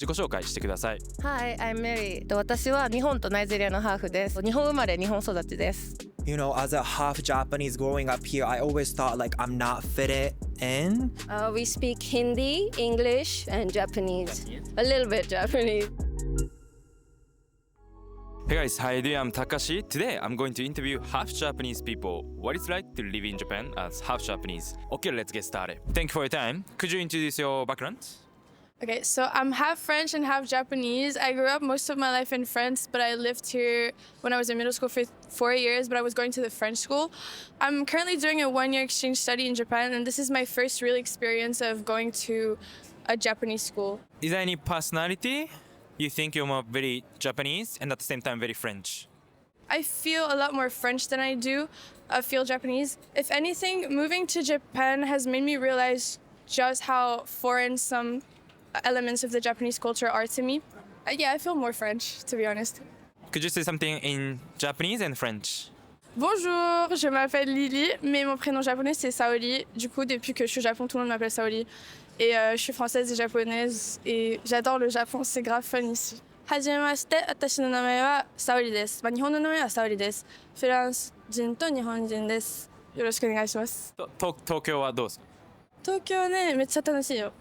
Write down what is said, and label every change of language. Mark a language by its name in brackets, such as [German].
[Japanese] 自己紹介してください。 [English] Hi, I'm Mary. [Japanese] 私は日本とナイジェリアのハーフです。日本生まれ、日本育ちです。 [English] You know, as a half Japanese growing up here, I always thought like I'm not fitted in. We speak Hindi, English, and Japanese. A little bit Japanese. Hey guys, how you doing? I'm Takashi. Today I'm going to interview half Japanese people. What it's like to live in Japan as half Japanese. Okay, let's get started. Thank you for your time. Could you introduce your background? Okay, so I'm half French and half Japanese. I grew up most of my life in France, but I lived here when I was in middle school for 4 years, but I was going to the French school. I'm currently doing a 1-year exchange study in Japan, and this is my first real experience of going to a Japanese school. Is there any personality you think you're more very Japanese and at the same time very French? I feel a lot more French than I do feel Japanese. If anything, moving to Japan has made me realize just how foreign some elements of the Japanese culture are to me. Yeah, I feel more French, to be honest. Could you say something in Japanese and French? [French] Bonjour, je m'appelle Lily, mais mon prénom japonais c'est Saori. Du coup, depuis que je suis au Japon, tout le monde m'appelle Saori. Et je suis française et japonaise et j'adore le Japon, c'est grave fun ici. [Japanese] はじめまして、私の名前はサオリです。日本の名前はサオリです。フランス人と日本人です。よろしくお願いします。東京はどうですか？東京ね、めっちゃ楽しいよ。